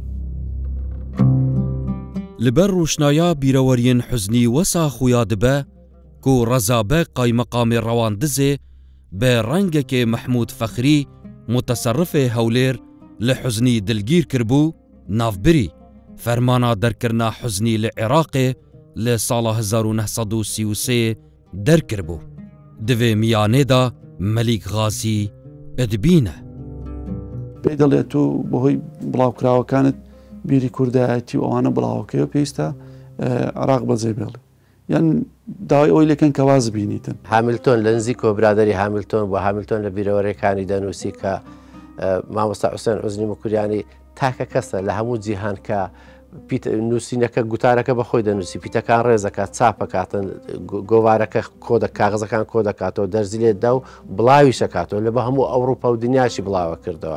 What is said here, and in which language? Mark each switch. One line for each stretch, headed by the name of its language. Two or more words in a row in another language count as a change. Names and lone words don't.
Kurdish: لەبەر ڕوشنایە بیرەوەریên حزنی وەسا خویا دبە کۆ ڕەزابەق قایمەقامی ڕەواندزێ بە ڕەنگەکێ مححمود فەخری متەسەڕفێ هەولێر لە حزنی دلگیر کردبوو ناوبری فەرمانە دەرکردنا حزنی لە عێراقێ لە ساڵە 1933 دەرکردبوو divê miyanêda Melik Gazî edbîne.
Central Kurdish: پێی دەڵێت و بەهۆی بڵاوکراوەکانت بیری کوردایەتی و ئەوانە بڵاوەکەیەوە پێویستە عێراق بەجێ بێڵێ یان داوای ئەوی لەکەن کە واز بینیتن. هامیلتۆن لە نزیکۆ برادری هامیلتۆن بۆ هامیلتۆن لە بیرەوەرەکانی دەنووسی کە مامۆستا حوسێن عوزنی مکریانی تاکە کەسە لە هەموو جیهان کە نووسینەکە گوتارەکە بەخۆی دەنووسی پیتەکان ڕێزەکات چاپەکاتن گۆوارەکە کاغزەکان کۆ دەکاتەوە دەرزی لێدا و بڵاوی شەکاتەوە لە بە هەموو ئەوروپا و دنیاشی بڵاوە کردەوە.